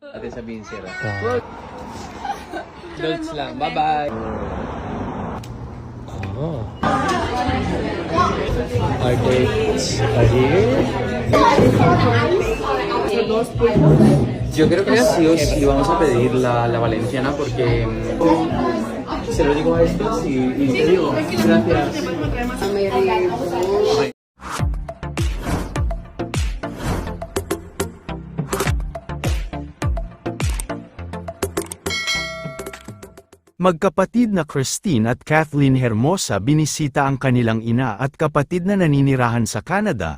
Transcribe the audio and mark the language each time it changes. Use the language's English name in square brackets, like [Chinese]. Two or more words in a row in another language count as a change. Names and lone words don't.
[Filipino] Natin sabihin sira. Dolts lang. Bye-bye. [English] Oh. Our dates are here. [Spanish] Yo creo que sí o sí vamos a pedir la valenciana porque se lo digo a estos y te digo gracias. [Filipino] Magkapatid na Christine at Kathleen Hermosa binisita ang kanilang ina at kapatid na naninirahan sa Canada.